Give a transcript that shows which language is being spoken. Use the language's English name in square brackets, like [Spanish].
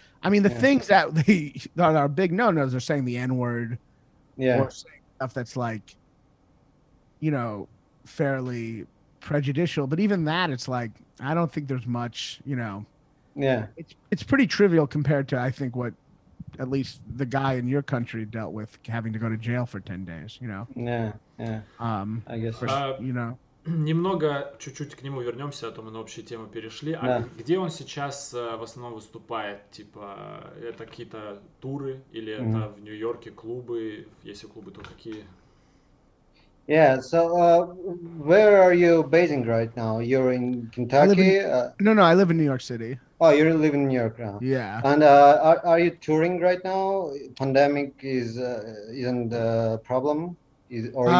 [English] I mean, the things that are big no-nos are saying the N-word, or saying stuff that's like, fairly prejudicial. But even that, it's like, I don't think there's much, it's pretty trivial compared to, I think, what at least the guy in your country dealt with, having to go to jail for 10 days, I guess. [Russian] Немного, чуть-чуть к нему вернемся, а то мы на общие темы перешли. А где он сейчас в основном выступает? Типа, это какие-то туры или это в Нью-Йорке клубы? Если клубы, то какие? [English] Yeah, so where are you basing right now? You're in Kentucky? No, I live in New York City. Oh, you live in New York now. Yeah. And are you touring right now? Pandemic isn't a problem, is it?